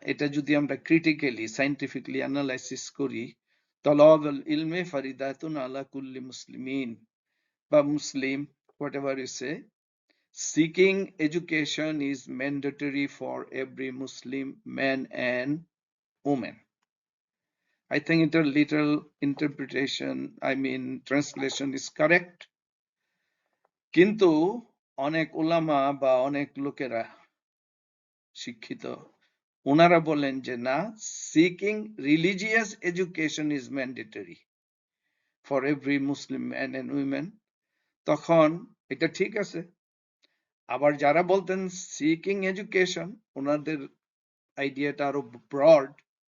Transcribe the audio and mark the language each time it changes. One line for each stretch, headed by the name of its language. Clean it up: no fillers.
Bangla: এটা যদি আমরা ক্রিটিক্যালি সায়েন্টিফিকলি অ্যানালাইসিস করি,
Arabic: তলাবুল ইলমে ফারিদাতুন আলা কুল্লি মুসলিমিন বা মুসলিম,
English: whatever you say, seeking education is mandatory for every Muslim man and women. I think a little interpretation, translation is correct.
Bangla: কিন্তু অনেক উলামা বা অনেক লোকেরা শিক্ষিত ওনারা বলেন যে না,
English: seeking religious education is mandatory for every Muslim man and women.
Bangla: তখন এটা ঠিক আছে। আবার যারা বলতেন সিকিং এডুকেশন, ওনাদের আইডিয়াটা আরো ব্রড।